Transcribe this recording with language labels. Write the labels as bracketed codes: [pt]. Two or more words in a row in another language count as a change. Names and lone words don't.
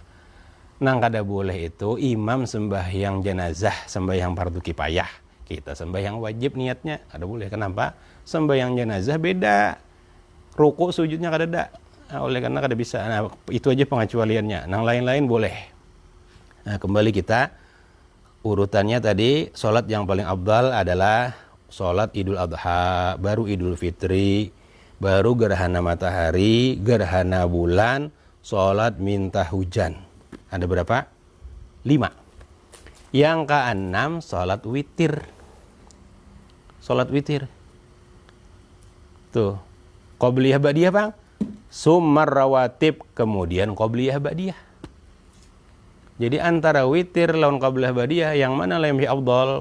[id] Nang kada boleh itu imam sembahyang jenazah, sembahyang fardu kifayah, kita sembahyang wajib niatnya kada boleh. Kenapa? Sembahyang jenazah beda, ruku sujudnya kada ada. Nah, oleh karena kada bisa. Nah, itu aja pengecualiannya. Nang lain-lain boleh. Nah, kembali kita urutannya tadi, sholat yang paling afdal adalah sholat Idul Adha, baru Idul Fitri, baru gerhana matahari, gerhana bulan, sholat minta hujan. Ada berapa? 5. Yang ke-6 sholat witir. Sholat witir. Tuh. Qobliyah ba'diyah, Bang. [ar] ثم الرواتب, [id] kemudian qobliyah ba'diyah. Jadi antara witir lawan qobliyah ba'diyah, yang mana lebih afdal?